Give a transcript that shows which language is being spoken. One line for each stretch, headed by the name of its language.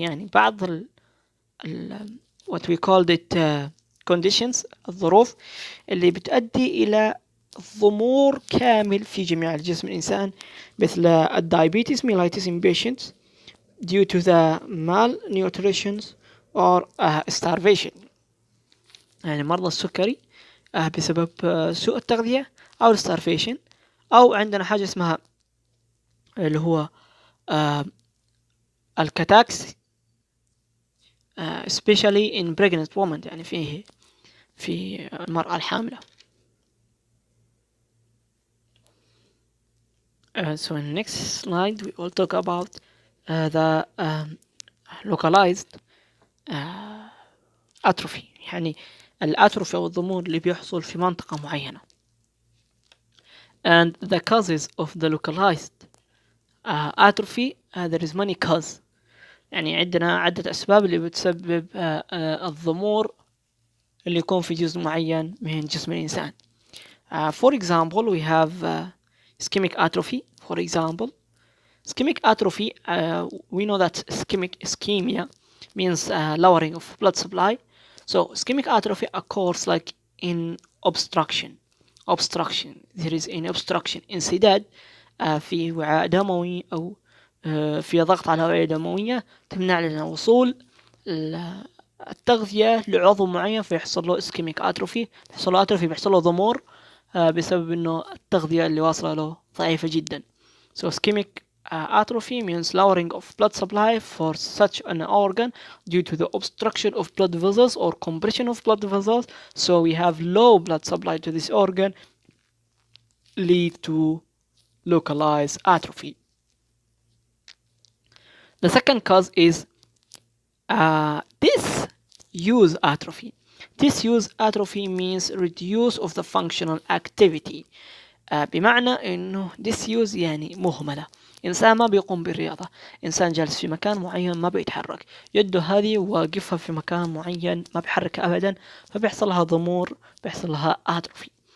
Arabic: يعني بعض
English: what we called it conditions،
Arabic: الظروف اللي بتؤدي إلى ضمور كامل في جميع الجسم الإنسان، مثل الدايابيتس
English: mellitus in patients due to the malnutrition or starvation.
Arabic: يعني مرضى السكري بسبب سوء التغذية أو starvation، أو عندنا حاجة اسمها اللي هو الكاتاكسي
English: especially in pregnant women،
Arabic: يعني في المرأة الحاملة.
English: So in the next slide we will talk about the localized atrophy،
Arabic: يعني الأتروفي أو الضمور اللي بيحصل في منطقة معينة.
English: And the causes of the localized atrophy there is many causes،
Arabic: يعني عندنا عدة أسباب اللي بتسبب الضمور اللي يكون في جزء معين من جسم الإنسان.
English: For example, we have ischemic atrophy. For example, ischemic atrophy, we know that ischemia means lowering of blood supply. So ischemic atrophy occurs like in obstruction. There is an obstruction،
Arabic: انسداد في وعاء دموي أو في ضغط على الأوعية الدموية تمنع لنا وصول التغذية لعضو معين، فيحصل له ischemic atrophy. بيحصل له ضمور بسبب إنه التغذية اللي واصلة له ضعيفة جدا.
English: So ischemic atrophy means lowering of blood supply for such an organ due to the obstruction of blood vessels or compression of blood vessels. So we have low blood supply to this organ, lead to localized atrophy. The second cause is disuse atrophy. Disuse atrophy means reduce of the functional activity.
Arabic: بمعنى إنه disuse يعني مهملة، إنسان ما بيقوم بالرياضة، إنسان جالس في مكان معين ما بيتحرك، يده هذه واقفها في مكان معين ما بيحرك أبدا، فبيحصل لها ضمور، بيحصل لها atrophy.